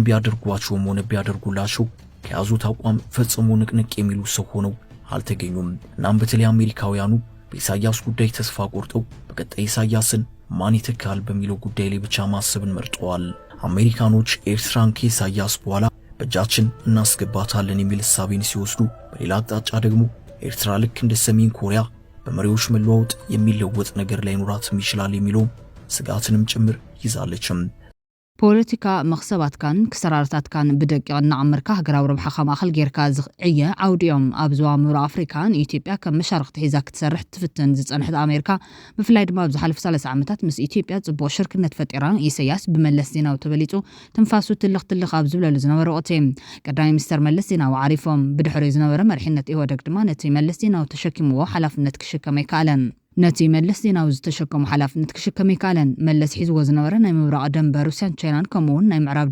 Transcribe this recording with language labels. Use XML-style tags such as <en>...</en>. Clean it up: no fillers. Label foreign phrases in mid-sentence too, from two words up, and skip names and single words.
<am>ቢያደርጓቸውም ሆነ ቢያደርጉላቸው ከያዙት አቋም ፈጽሞ ንቅንቅ የሚሉ ሰው ሆነው አልተገኙም እናም በተለይ አሜሪካውያኑ በኢሳያስ ጉዳይ ተስፋ ቆርጠው በቀጣይ ኢሳያስን ማን ይተካል በሚለው ጉዳይ ላይ ብቻ ማሰብን መርጠዋል አሜሪካኖች ኤርትራን ከኢሳያስ በኋላ በእጃችን እናስገባታለን የሚል ሐሳብን ሲወስዱ በሌላ አቅጣጫ ደግሞ ኤርትራ ልክ እንደ ሰሜን ኮሪያ በመሪዎች መለዋወጥ የሚለወጥ ነገር ላይኖራትም ይችላል የሚለው ስጋትንም ጭምር ይዛለችም</am> <ti>ፖለቲካ መኽሰባት ካን ክሰራርታት ካን ብደቂቕ እናዓመርካ ሃገራዊ ረብሓ ማእኸል ጌርካ ዝዕየ ዓውዲኦም ኣብ ዞባ ምብራቕ ኣፍሪካን ኢትዮጵያ ከም መሻርክቲ ሒዛ ክትሰርሕ ትፍትን ዝጸንሐት ኣሜሪካ ብፍላይ ድማ ኣብ ዝሓለፉ 30 ዓመታት ምስ ኢትዮጵያ ጽቡቕ ሽርክነት ፈጢራ ኢሳያስ ብመለስ ዜናዊ ተበሊጹ ትንፋሱ ትልኽ ኣብ ዝብለሉ ዝነበረ ወቅቲ ቀዳማይ ሚኒስተር መለስ ዜናዊ ዓሪፎም ብድሕሪ ዝነበረ መሪሕነት ኢህወደግ ድማ ነቲ መለስ ዜናዊ ተሸኪምዎ ሓላፍነት ክሽከም ኣይከኣለን ነቲ መለስ ዜናዊ ዝተሸከሙ ሓላፍነት ክሽከም ይካለን መለስ ሒዝዎ ዝነበረ ናይ ምብራቕ ደንበር ሩስያን ቻይናን ከምኡውን ናይ ምዕራብ</ti>